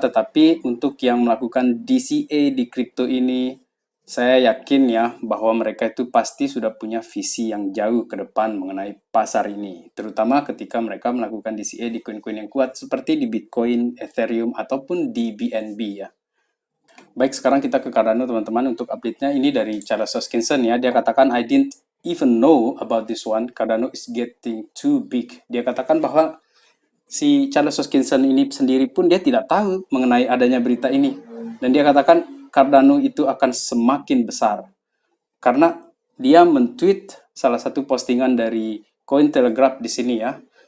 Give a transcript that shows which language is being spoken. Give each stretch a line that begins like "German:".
Indonesian: Tetapi untuk yang melakukan DCA di kripto ini, saya yakin ya bahwa mereka itu pasti sudah punya visi yang jauh ke depan mengenai pasar ini, terutama ketika mereka melakukan DCA di koin-koin yang kuat seperti di Bitcoin, Ethereum, ataupun di BNB ya. Baik, sekarang kita ke Cardano teman-teman. Untuk update-nya ini dari Charles Hoskinson ya. Dia katakan
English: I didn't even know about this one. Cardano is getting too big.
Indonesian: Dia katakan bahwa si Charles Hoskinson ini sendiri pun dia tidak tahu mengenai adanya berita ini. Dan dia katakan Cardano itu akan semakin besar. Karena dia men-tweet salah satu postingan dari Cointelegraph di sini ya.